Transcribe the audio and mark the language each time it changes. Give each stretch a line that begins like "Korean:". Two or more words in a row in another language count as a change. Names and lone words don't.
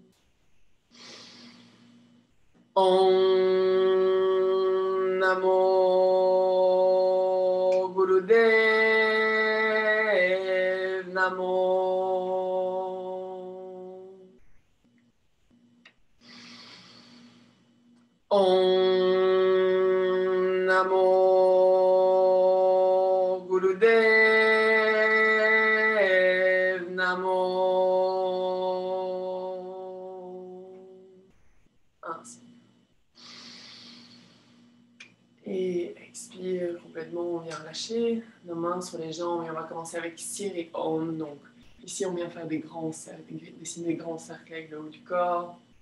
Sanskrit: ॐ नमो गुरुदेव नमो. ॐ नमो गुरुदेव नमो.
French: Inspire. Et expire complètement, on vient relâcher nos mains sur les jambes et on va commencer avec Sir et Om. Donc ici on vient faire des grands cercles, dessiner des grands cercles avec le haut du corps.